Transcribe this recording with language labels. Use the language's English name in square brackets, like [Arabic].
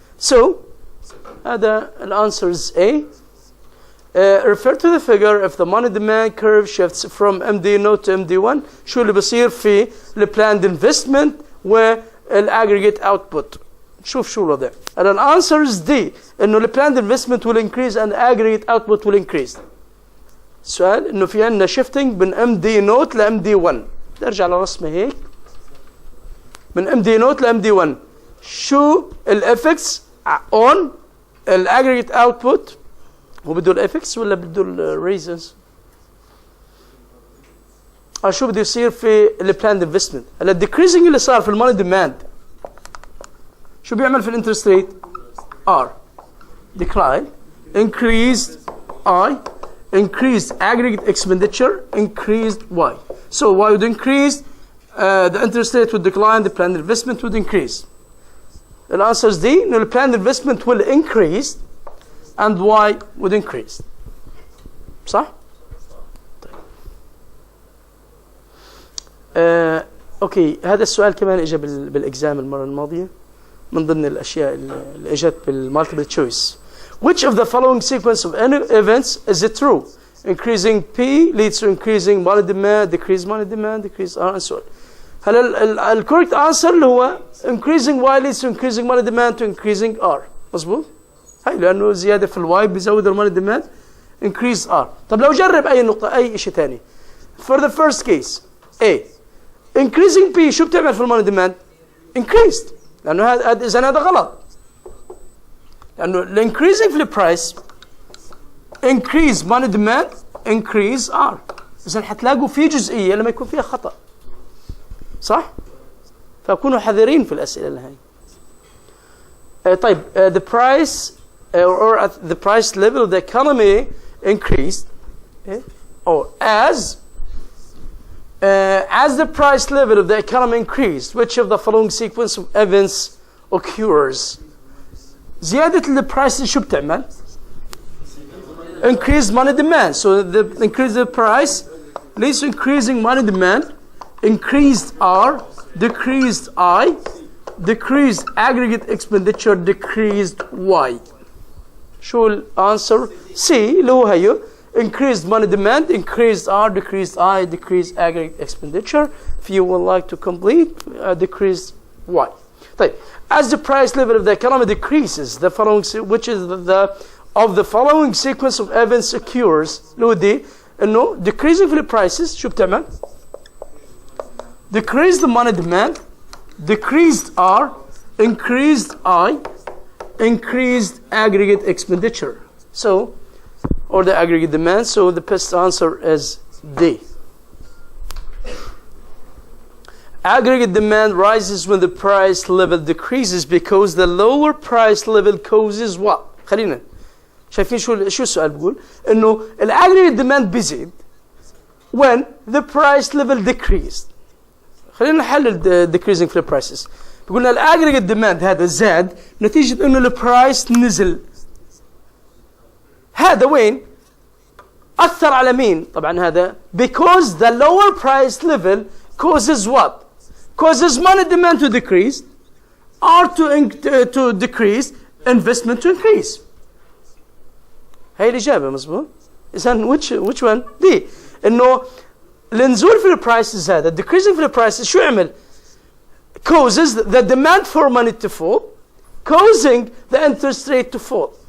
[English] So [Arabic] هذا الانسر [English] is A. Refer to the figure if the money demand curve shifts from MD note to MD1 [Arabic] شو اللي بصير في ال [English] planned investment والاggregate output. [Arabic] شوف شو الوضع. [English] And the answer is D [Arabic] انه ال [English] planned investment will increase and aggregate output will increase. [Arabic] السؤال انه في عندنا [English] shifting [Arabic] من MD note ل MD1. بدي ارجع لرسمه هيك من MD note ل MD1 شو ال [English] effects on [Arabic] ال aggregate output. هو بده الافكس ولا بده الريزنز؟ شو بده يصير في البلاند انفستمنت؟ هلا الديكريزنج اللي صار في الماني ديماند شو بيعمل في الانترست ريت؟ ار [English] decline, increased I, increased aggregate expenditure, increased Y. So Y would increase, the interest rate would decline, the planned investment would increase. The answer is D. No, the planned investment will increase and Y would increase. [Arabic] صح؟ طيب. اوكي هذا السؤال كمان اجى بالاكزام المره الماضيه من ضمن الاشياء اللي اجت بالمالتيبل تشويس. [English] Which of the following sequence of events is it true? Increasing P leads to increasing money demand, decrease money demand, decrease R and so on. [Arabic] هلا ال [English] correct answer [Arabic] اللي هو [English] increasing Y leads to increasing money demand to increasing R. [Arabic] مظبوط؟ هاي لانه زياده في الواي بيزود الماني ديماند [English] increase R. [Arabic] طب لو جرب اي نقطه اي شيء ثاني. [English] For the first case A increasing P [Arabic] شو بتعمل في الماني ديماند؟ [English] increased [Arabic] لانه هذا اذا هذا غلط لانه ال [English] increasing [Arabic] في البرايس [English] increase money demand increase R. [Arabic] اذا حتلاقوا في جزئيه لما يكون فيها خطا صح؟ فكونوا حذرين في الاسئله اللي هاي. طيب [English] the price or at the price level of the economy increased or as as the price level of the economy increased, which of the following sequence of events occurs? [Arabic] زيادة البرايس شو بتعمل؟ [English] Increased money demand. So the increase the price leads to increasing money demand. Increased R, decreased I, decreased aggregate expenditure, decreased Y. [Arabic] شو الانسر؟ [English] C [Arabic] اللي هو هيو. [English] Increased money demand, increased R, decreased I, decreased aggregate expenditure. If you would like to complete, decreased Y. [Arabic] طيب, [English] as the price level of the economy decreases, the following, which is of the following sequence of events occurs, [Arabic] اللي هو دي انه [English] decreasing في prices [Arabic] شو بتعمل؟ [English] Decreased the money demand, decreased R, increased I, increased aggregate expenditure. So, or the aggregate demand. So the best answer is D. Aggregate demand rises when the price level decreases because the lower price level causes what? [Arabic] خلينا شايفين شو السؤال بيقول؟ إنه ال [English] aggregate demand [Arabic] بيزيد [English] when the price level decreased. [Arabic] خلينا نحلل [English] decreasing [Arabic] في prices. بيقولنا ال [English] aggregate demand [Arabic] هذا زاد نتيجة إنه البرايس نزل. هذا وين؟ أثر على مين؟ طبعا هذا [English] because the lower price level causes what? Causes money demand to decrease, or to decrease, investment to increase. [Arabic] هاي الإجابة مظبوط؟ إذن [English] which one? D. [Arabic] إنه النزول في البرايسز هذا [English] decreasing [Arabic] في البرايسز شو يعمل؟ [English] Causes the demand for money to fall, causing the interest rate to fall.